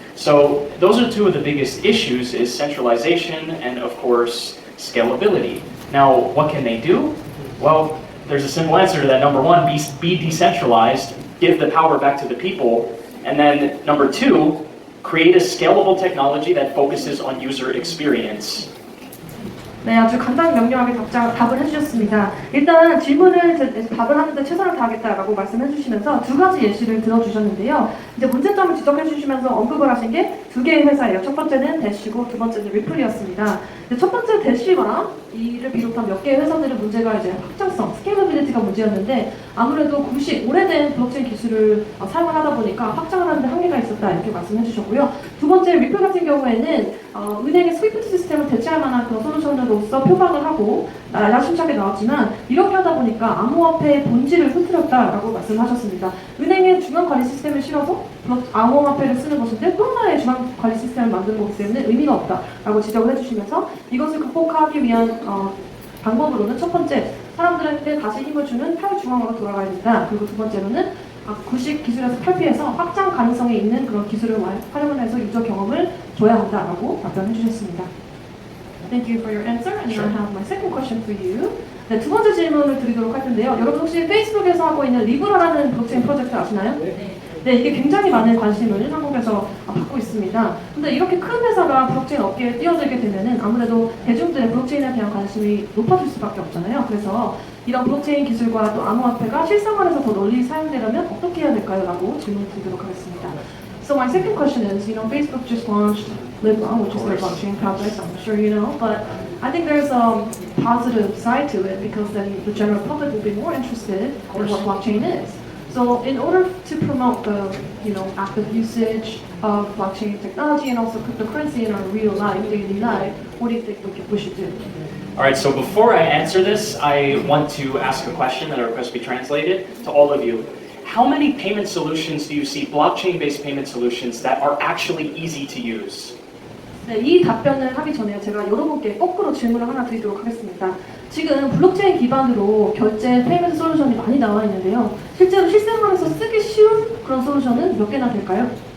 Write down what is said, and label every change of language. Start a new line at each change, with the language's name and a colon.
English: So those are two of the biggest issues, is centralization and of course scalability. Now, what can they do? Well, there's a simple answer to that. Number one, be decentralized, give the power back to the people. And then number two, create a scalable technology that focuses on user experience.
Korean: 네, 아주 간단 명료하게 답을 해주셨습니다. 일단 질문을 답을 하는데 최선을 다하겠다라고 말씀해주시면서 두 가지 예시를 들어주셨는데요. 이제 문제점을 지적해주시면서 언급을 하신 게 두 개의 회사예요. 첫 번째는 대시고 두 번째는 리플이었습니다. 첫 번째 대시와 이를 비롯한 몇 개의 회사들의 문제가 이제 확장성, 스케일러빌리티가 문제였는데 아무래도 오래된 블록체인 기술을 사용을 하다 보니까 확장을 하는데 한계가 있었다 이렇게 말씀해 주셨고요. 두 번째 리플 같은 경우에는 은행의 스위프트 시스템을 대체할 만한 그런 솔루션으로서 표방을 하고 야심차게 나왔지만 이렇게 하다 보니까 암호화폐의 본질을 흐트렸다라고 말씀하셨습니다. 은행의 중앙관리 시스템을 실어서 암호화폐를 쓰는 것인데 또 하나의 중앙관리 시스템을 만드는 것이 때문에 의미가 없다라고 지적을 해주시면서 이것을 극복하기 위한 방법으로는 첫 번째, 사람들한테 다시 힘을 주는 탈중앙으로 돌아가야 된다. 그리고 두 번째로는 구식 기술에서 탈피해서 확장 가능성이 있는 그런 기술을 활용을 해서 유저 경험을 줘야 한다라고 답변해 주셨습니다.
English: Thank you for your answer. And I have my second question for you.
Korean: 네, 두 번째 질문을 드리도록 할 텐데요. 여러분 혹시 페이스북에서 하고 있는 리브라라는 블록체인 프로젝트 아시나요? 네, 이게 굉장히 많은 관심을 한국에서 받고 있습니다. 근데 이렇게 큰 회사가 블록체인 업계에 뛰어들게 되면은 아무래도 대중들의 블록체인에 대한 관심이 높아질 수밖에 없잖아요. 그래서 이런 블록체인 기술과 또 암호화폐가 실생활에서 더 널리 사용되려면 어떻게 해야 될까요? 라고 질문 드리도록 하겠습니다.
English: So my second question is, Facebook just launched Libra, which is their blockchain project, I'm sure you know, but I think there's a positive side to it because then the general public will be more interested in what blockchain is. So in order to promote the active usage of blockchain technology and also cryptocurrency in our real life, daily life, what do you think we should do? All right, so before I answer this, I want to ask a question that I request be translated to all of you. How many payment solutions do you see, blockchain-based payment solutions, that are actually easy to use?
Korean: 네, 이 답변을 하기 전에 제가 여러분께 거꾸로 질문을 하나 드리도록 하겠습니다. 지금 블록체인 기반으로 결제 페이먼트 솔루션이 많이 나와 있는데요. 실제로 실생활에서 쓰기 쉬운 그런 솔루션은 몇 개나 될까요?